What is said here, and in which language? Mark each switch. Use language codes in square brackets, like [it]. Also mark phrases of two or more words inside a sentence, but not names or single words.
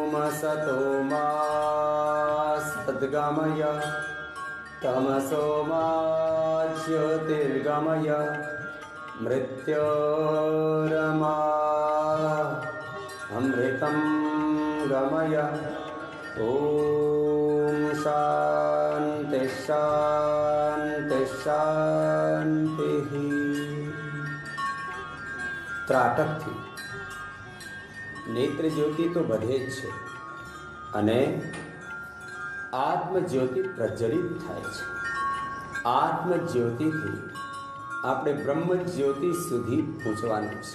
[sa] सतो मा सद्गमय तमसो मा ज्योतिर्गमय मृत्योर्मा अमृतं गमय। ओम शांति शांति शांति। [gu] ત્રાટકથી નેત્ર જ્યોતિ તો બધે જ છે અને આત્મજ્યોતિ પ્રજ્વલિત થાય છે. આત્મજ્યોતિથી આપણે બ્રહ્મજ્યોતિ સુધી પહોંચવાનું છે.